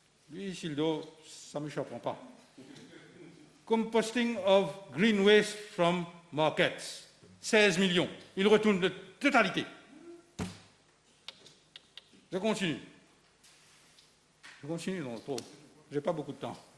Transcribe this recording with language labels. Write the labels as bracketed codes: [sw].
[fr] Lui, Sildo, ça ne me surprend pas. [en] Composting of green waste from markets. [fr] 16 millions. Il retourne de totalité. Je continue, non, trop. Je n'ai pas beaucoup de temps.